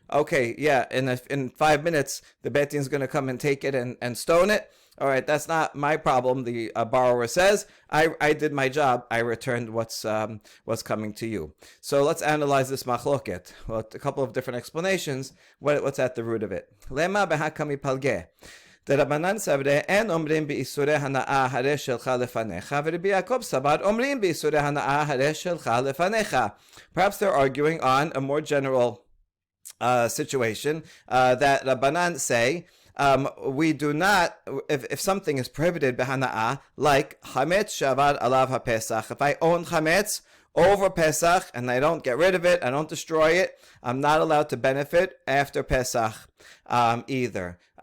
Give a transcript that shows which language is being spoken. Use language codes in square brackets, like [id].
[en] Okay, yeah, in 5 minutes, the Beit Din is going to come and take it and stone it. All right, that's not my problem. The borrower says, I did my job. I returned what's coming to you. So let's analyze this machloket. Well, a couple of different explanations. What's at the root of it? [he] Lema behakami palge. דרבנן סברי אין אומרים באיסורי הנאה הרי שלך לפניך ורבי יעקב סבר אומרים באיסורי הנאה הרי שלך לפניך. [en] Perhaps they're arguing on a more general situation that Rabbanan say, we do not, if something is prohibited b'hana'ah, like [he] chametz shavar alav ha'pesach. [en] If I own chametz over Pesach and I don't get rid of it, I don't destroy it, I'm not allowed to benefit after Pesach either.